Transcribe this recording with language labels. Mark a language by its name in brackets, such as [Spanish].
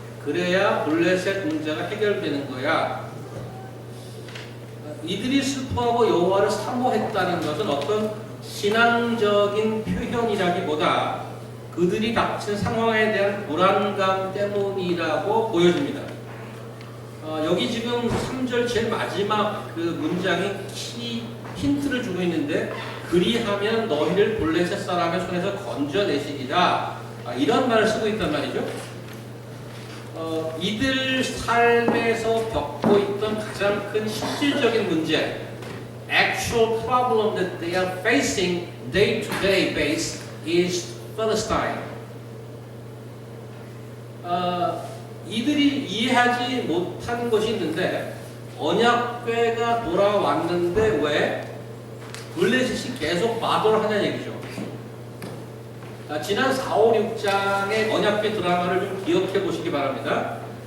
[Korean] 그래야 블레셋 문제가 해결되는 거야. 이들이 슬퍼하고 여호와를 사모했다는 것은 어떤 신앙적인 표현이라기보다 그들이 닥친 상황에 대한 불안감 때문이라고 보여집니다. 여기 지금 3절 제일 마지막 그 문장이 힌트를 주고 있는데 그리하면 너희를 블레셋 사람의 손에서 건져내시리라 이런 말을 쓰고 있단 말이죠. 이들 삶에서 겪고 있던 가장 큰 실질적인 문제, [English] actual problem that they are facing day-to-day base is Palestine. [Korean] 이들이 이해하지 못하는 것이 있는데 언약궤가 돌아왔는데 왜 블레셋이 계속 마도를 하냐는 얘기죠. 지난 4, 5, 6장의 언약궤 드라마를 좀 기억해 보시기 바랍니다.